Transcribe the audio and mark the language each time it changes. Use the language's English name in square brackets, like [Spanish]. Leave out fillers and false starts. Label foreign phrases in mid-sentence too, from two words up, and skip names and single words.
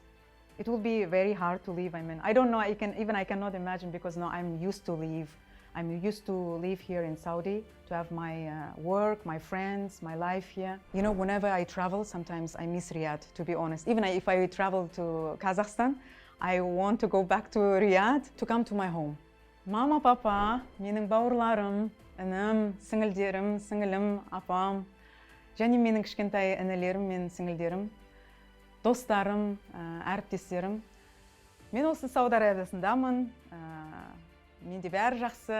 [English] It will be very hard to leave. I mean, I don't know, I cannot imagine, because now I'm used to live here in Saudi, to have my work, my friends, my life here. You know, whenever I travel, sometimes I miss Riyadh, to be honest. Even if I travel to Kazakhstan, I want to go back to Riyadh, to come to my home. [Kazakh] Mama, papa, менің бауырларым, інім, сіңілдерім, сіңілім, апам, және менің кішкентай інілерім мен сіңілдерім, достарым, әріптестерім. Мен осы Сауд Арабиясындамын. Менде бәрі жақсы.